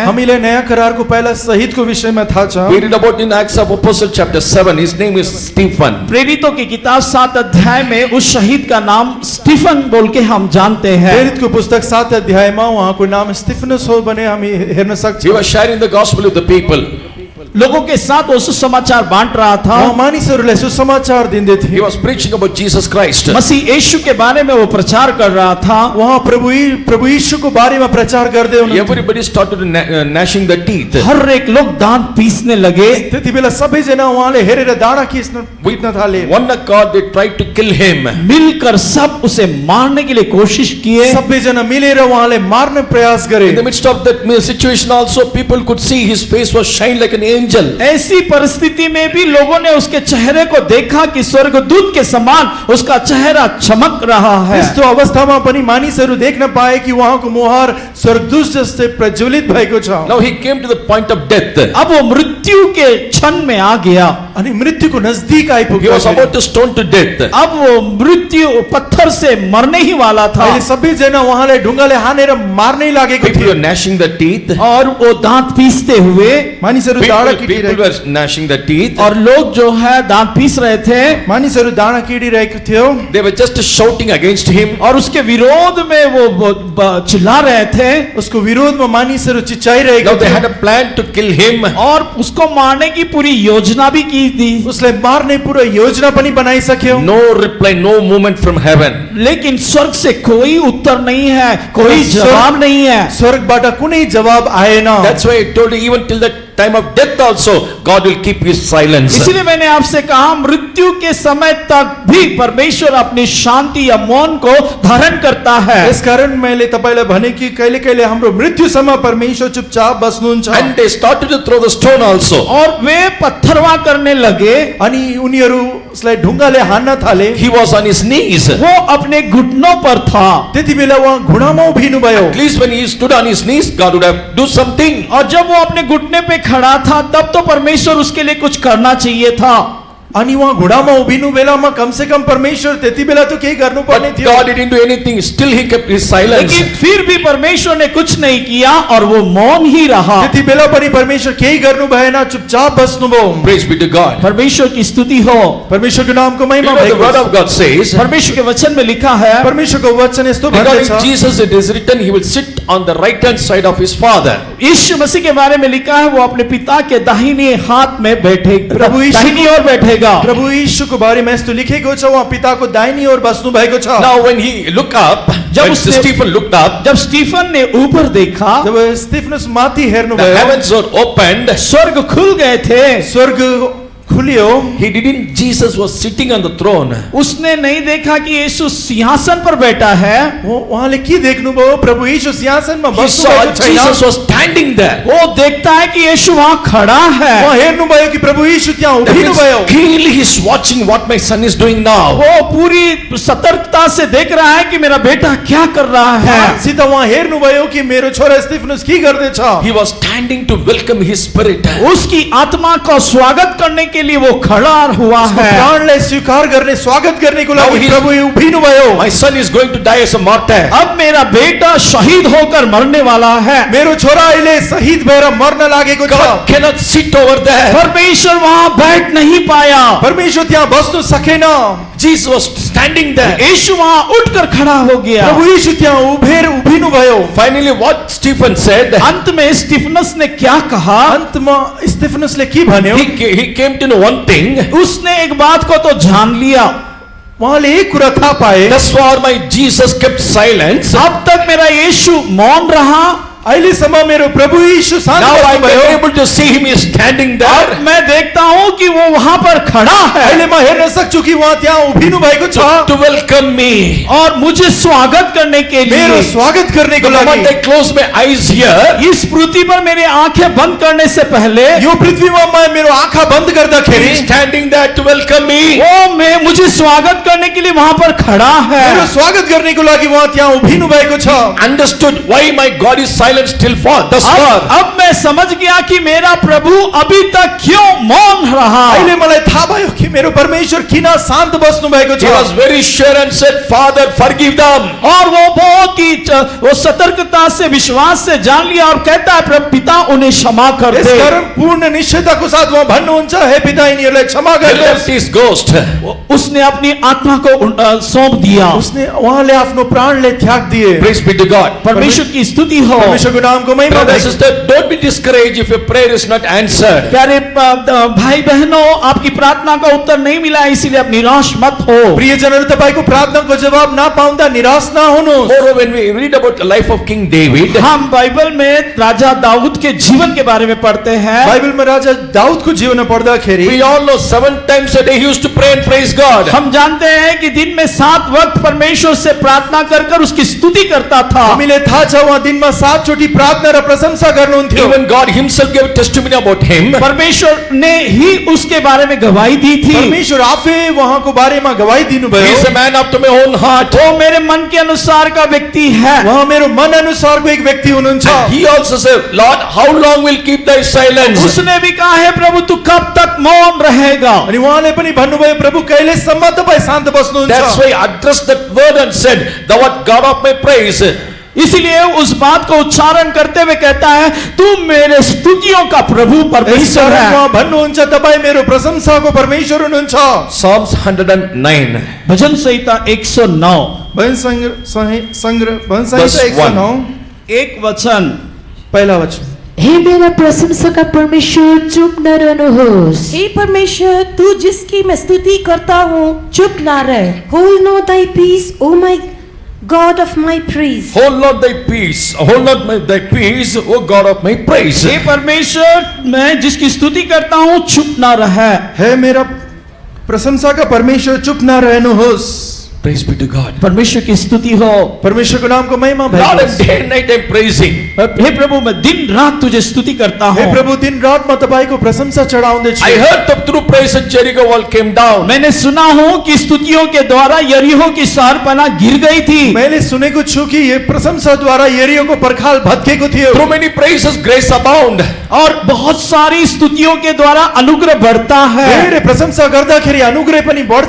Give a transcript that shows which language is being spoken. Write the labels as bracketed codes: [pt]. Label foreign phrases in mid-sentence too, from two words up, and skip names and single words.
[ne] हामीले नयाँ करारको पहिला शहीदको विषयमा थाहा छ। [en] We read about in Acts of Apostles chapter 7. His name is Stephen. [hi] प्रेरितों की किताब 7 अध्याय में उस शहीद का नाम स्टीफन बोल के हम जानते हैं। [ne] प्रेरितको पुस्तक 7 अध्यायमा उहाँको नाम स्टिफनस हो भने हामी हेर्न [en] He [ne] सक्छौँ। [en] was sharing the gospel with the people. [hi] लोगों के साथ वो सुसमाचार बांट रहा था। [ne] उहाँ मानिसहरूलाई सुसमाचार दिँदै [en] He [ne] थियो। [en] was preaching about Jesus Christ. [hi] मसीह यीशु के बारे में वो प्रचार कर रहा था। [ne] उहाँ प्रभु यीशुको बारेमा प्रचार गर्दै हुनुहुन्थ्यो। [en] Everybody started gnashing their teeth. [hi] हर एक लोग दांत पीसने लगे। [ne] त्यति बेला सबैजना उहाँले हेरेर डाँडा पिट्न थाले। [en] One accord, they tried to kill him. [hi] मिलकर सब उसे मारने के लिए कोशिश किए। [ne] सबैजना मिलेर उहाँले मार्ने प्रयास गरे। [en] In the midst of that situation also, people could see his face was shine like an angel. [hi] ऐसी परिस्थिति में भी लोगों ने उसके चेहरे को देखा कि स्वर्गदूत के समान उसका चेहरा चमक रहा है। [ne] यस्तो अवस्थामा पनि मानिसहरू देख्न पाए कि उहाँको मुहार स्वर्गदूत जस्तै प्रज्वलित भएको छ। [en] Now he came to the point of death. [hi] अब वो मृत्यु के क्षण में आ गया। [ne] अनि मृत्युको नजदीक [en] He [ne] आइपुग्यो। [en] was about to stone to death. [hi] अब वो मृत्यु पत्थर से मरने ही वाला था। [ne] अहिले सबैजना उहाँलाई ढुङ्गाले हानेर मार्नै लागेको [en] People [ne] थियो। [en] were gnashing their teeth. [hi] और वो दांत पीसते हुए [ne] मानिसहरू डाँडा [en] People [ne] किटिरहेको [en] were gnashing their teeth. [hi] और लोग जो है दांत पीस रहे थे [ne] मानिसहरू डाँडा किडिरहेको थियो। [en] They were just shouting against him. [hi] और उसके विरोध में वो चिल्ला रहे थे [ne] उसको विरोधमा मानिसहरू चिच्चाइरहेको [en] Now they [ne] थियो। [en] had a plan to kill him. [hi] और उसको मारने की पूरी योजना भी की थी। [ne] उसलाई मार्ने पूरा योजना पनि बनाइसक्यो। [en] No reply, no movement from heaven. [hi] लेकिन स्वर्ग से कोई उत्तर नहीं है, कोई जवाब नहीं है। [ne] स्वर्गबाट कुनै जवाब आएन। [en] That's why I told you, even till the time of death also, God will keep his silence. [hi] इसलिए मैंने आपसे कहा मृत्यु के समय तक भी परमेश्वर अपनी शांति या मौन को धारण करता है। [ne] यसकारण मैले तपाईलाई भने कि कहिले कहिले हाम्रो मृत्युसम्म परमेश्वर चुपचाप बस्नुहुन्छ। [en] And they started to throw the stone also. [hi] और वे पत्थरवा करने लगे। [ne] अनि उनीहरू उसलाई ढुङ्गाले हान्न थाले। [en] He was on his knees. [hi] वो अपने घुटनों पर था। [ne] त्यति बेला उहाँ घुँडामा उभिनु भयो। [en] At least when he stood on his knees, God would have do something. [hi] और जब वो अपने घुटने पे खड़ा था तब तो परमेश्वर उसके लिए कुछ करना चाहिए था। [ne] अनि उहाँ घुँडामा उभिनु बेलामा कमसे कम परमेश्वर त्यति बेला त केही गर्नुपर्ने [en] But [ne] थियो। [en] God didn't do anything. Still he kept his silence. [hi] लेकिन फिर भी परमेश्वर ने कुछ नहीं किया और वो मौन ही रहा। [ne] त्यति बेला पनि परमेश्वर केही गर्नु भएन, चुपचाप बस्नुभयो। [en] Praise be to God. [hi] परमेश्वर की स्तुति हो। [ne] परमेश्वरको नामको [en] You [ne] महिमा [en] know, the [ne] भएको [en] word [ne] छ। [en] of God says, [hi] परमेश्वर के वचन में लिखा है [ne] परमेश्वरको वचन यस्तो [en] regarding [ne] भन्दछ। [en] Jesus it is written, he will sit on the right hand side of his Father. [hi] यीशु मसीह के बारे में लिखा है वो अपने पिता के दाहिने हाथ में बैठे [ne] प्रभु यीशु- [hi] दाहिनी ओर बैठेगा। [ne] प्रभु यीशुको बारेमा यस्तो लेखेको छ उहाँ पिताको दाहिनी ओर बस्नु भएको छ। [en] Now when he looked up, [hi] जब [en] when [hi] उसने- [en] Stephen looked up, [hi] जब स्टीफन ने ऊपर देखा [ne] जब स्तिफनुस माथि हेर्नु [en] the [ne] भयो, [en] heavens were opened. [hi] स्वर्ग खुल गए थे। [ne] स्वर्ग खुल्यो। [en] He didn't, Jesus was sitting on the throne. [hi] उसने नहीं देखा कि यीशु सिंहासन पर बैठा है। [ne] उहाँले के देख्नुभयो? प्रभु यीशु सिंहासनमा [en] He [ne] बस्नु [en] saw [ne] भएको छैन। [en] Jesus was standing there. [hi] वो देखता है कि यीशु वहां खड़ा है। [ne] उहाँ हेर्नुभयो कि प्रभु यीशु त्यहाँ [en] That [ne] उभिनु [en] means [ne] भयो। [en] keenly he's watching what my son is doing now. [hi] वो पूरी सतर्कता से देख रहा है कि मेरा बेटा क्या कर रहा है। [ne] सित उहाँ हेर्नुभयो कि मेरो छोरा स्तिफनुस के गर्दैछ। [en] He was standing to welcome his spirit. [hi] उसकी आत्मा को स्वागत करने के लिए वो खड़ा हुआ [ne] उसको [hi] है। [ne] प्राणलाई स्वीकार गर्ने स्वागत गर्नेको [en] Now [ne] लागि [en] he's- [ne] प्रभु उभिनु भयो। [en] My son is going to die as a martyr. [hi] अब मेरा बेटा शहीद होकर मरने वाला है। [ne] मेरो छोरा अहिले शहीद भएर मर्न लागेको छ। [en] God cannot sit over there. [hi] परमेश्वर वहां बैठ नहीं पाया। [ne] परमेश्वर त्यहाँ बस्नु सकेन। [en] Jesus was standing there. [hi] यीशु वहां उठकर खड़ा हो गया। [ne] प्रभु यीशु त्यहाँ उभिनु भयो। [en] Finally, what Stephen said, [hi] अंत में स्टीफनस ने क्या कहा? [ne] अन्तमा स्तिफनुसले के भन्यो? [en] he came to know one thing. [hi] उसने एक बात को तो जान लिया। [ne] उहाँले एक कुरा थाहा पाए। [en] Thus far my Jesus kept silence. [hi] अब तक मेरा यीशु मौन रहा। [ne] अहिलेसम्म मेरो प्रभु यीशु शान्त [en] Now I [ne] बस्नुभयो। [en] am able to see him is standing [hi] अब [en] there [hi] मैं देखता हूं कि वो वहां पर खड़ा [ne] अहिले [hi] है [ne] म हेर्न सक्छु कि उहाँ त्यहाँ उभिनु भएको छ [en] to welcome me. [hi] और मुझे स्वागत करने के [ne] मेरो [hi] लिए। [ne] स्वागत गर्नेको [en] The moment [ne] लागि। [en] I close my eyes here, [hi] इस पृथ्वी पर मेरी आंखें बंद करने से पहले [ne] यो पृथ्वीमा म मेरो आँखा बन्द [en] he [ne] गर्दाखेरि [en] is standing there to welcome me. [hi] वो मैं मुझे स्वागत करने के लिए वहां पर खड़ा है। [ne] मेरो स्वागत गर्नेको लागि उहाँ त्यहाँ उभिनु भएको छ। [en] Understood why my God is silent still for thus far. [hi] अब मैं समझ गया कि मेरा प्रभु अभी तक क्यों मौन रहा। [ne] अहिले मलाई थाहा भयो कि मेरो परमेश्वर किन शान्त बस्नु भएको [en] He was [ne] छ। [en] very sure and said, Father, forgive them. [hi] और वो बहुत ही वो सतर्कता से विश्वास से जान लिया और कहता है प्रभु पिता उन्हें क्षमा कर दे। [ne] यसकारण पूर्ण निश्चयताको साथ उहाँ भन्नुहुन्छ हे पिता यिनीहरूलाई क्षमा [en] He [ne] गर्नुहोस्। [en] left his ghost. [hi] उसने अपनी आत्मा को सौंप दिया। [ne] उसले उहाँले आफ्नो प्राणले त्याग दिए। [en] Praise be to God. [hi] परमेश्वर की स्तुति हो। [ne] परमेश्वर परमेश्वरको नामको महिमा [en] Brother and [ne] भएको [en] sister, don't be discouraged if your prayer is not answered. [hi] प्यारे भाई बहनों, आपकी प्रार्थना का उत्तर नहीं मिला है, इसीलिए आप निराश मत हो। [ne] प्रियजनहरू, तपाईको प्रार्थनाको जवाब नपाउँदा निराश नहुनुहोस्। [en] Moreover, when we read about the life of King David, [hi] हम बाइबल में राजा दाऊद के जीवन के बारे में पढ़ते हैं। [ne] बाइबलमा राजा दाउदको जीवन पढ्दाखेरि [en] we all know 7 times a day he used to pray and praise God. [hi] हम जानते हैं कि दिन में 7 वक्त परमेश्वर से प्रार्थना कर कर उसकी स्तुति करता था। [ne] हामीले थाहा छ उहाँ दिनमा 7 चोटि प्रार्थना र प्रशंसा गर्नुहुन्थ्यो। [en] Even God himself gave testimony about him. [hi] परमेश्वर ने ही उसके बारे में गवाही दी थी। [ne] परमेश्वर आफै उहाँको बारेमा गवाही [en] He [ne] दिनुभयो। [en] is a man after my own heart. [hi] वो मेरे मन के अनुसार का व्यक्ति है। [ne] उहाँ मेरो मन अनुसारको एक व्यक्ति हुनुहुन्छ। [en] And he also said, Lord, how long will keep thy silence? [hi] उसने भी कहा है प्रभु तू कब तक मौन रहेगा। [ne] अनि उहाँले पनि भन्नुभयो प्रभु कहिलेसम्म तपाईँ शान्त बस्नुहुन्छ। [en] That's why I addressed that word and said, thou art God of my praise. [hi] इसीलिए उस बात को उच्चारण करते हुए कहता है तू मेरे स्तुतियों का प्रभु परमेश्वर है। [ne] उहाँ भन्नुहुन्छ तपाईँ मेरो प्रशंसाको परमेश्वर हुनुहुन्छ। [en] Psalms 109. [hi] भजन संहिता 109 [ne] भजन संग्रह भजन [en] Verse [ne] संहिता [en] 1. [ne] 109 [hi] एक वचन। [ne] पहिला वचन। हे मेरा प्रशंसक परमेश्वर चुप न रहनुहोस्। [hi] हे परमेश्वर, तू जिसकी मैं स्तुति करता हूँ, चुप ना रह। [en] Hold not thy peace, O my God of my praise. Hold not thy peace, hold not thy peace, O God of my praise. [hi] हे परमेश्वर, मैं जिसकी स्तुति करता हूँ चुप ना रहे। [ne] हे मेरा प्रशंसाका परमेश्वर चुप न रहनुहोस्। [en] Praise be to God. [hi] परमेश्वर की स्तुति हो। [ne] परमेश्वरको नामको महिमा [en] Lord, [ne] भएको [en] and day and night I'm praising. [hi] हे प्रभु मैं दिन रात तुझे स्तुति करता हे हूँ। [ne] प्रभु दिन रात म तपाईको प्रशंसा चढाउँदैछु। [en] I heard that through praise and Jericho wall came down. [hi] मैंने सुना हूँ कि स्तुतियों के द्वारा यरीहो की शहरपनाह गिर गई थी। [ne] मैले सुनेको छु कि यो प्रशंसाद्वारा यरीहोको पर्खाल भत्केको थियो। [en] Through many praises grace abound. [hi] और बहुत सारी स्तुतियों के द्वारा अनुग्रह बढ़ता है। [ne] धेरै प्रशंसा गर्दाखेरि अनुग्रह पनि बढ्छ।